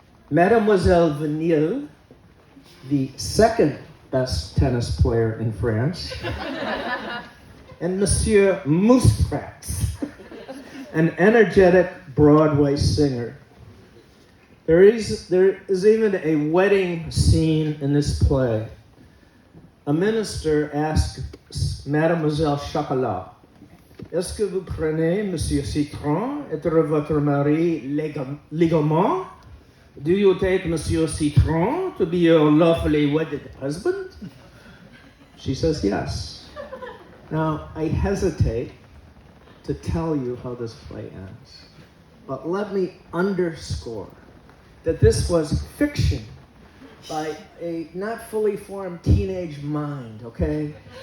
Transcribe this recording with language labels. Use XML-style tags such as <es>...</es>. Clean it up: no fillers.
<en>Mademoiselle Vanille, the second best tennis player in France, and Monsieur Moustrax, an energetic Broadway singer. There is even a wedding scene in this play. A minister asked Mademoiselle Chocolat,</en> <fr>Est-ce que vous prenez Monsieur Citron être votre mari légalement?</fr> <en>Do you take Monsieur Citron to be your lawfully wedded husband? She says yes. Now, I hesitate to tell you how this play ends, but let me underscore that this was fiction by a not fully formed teenage mind, okay?</en>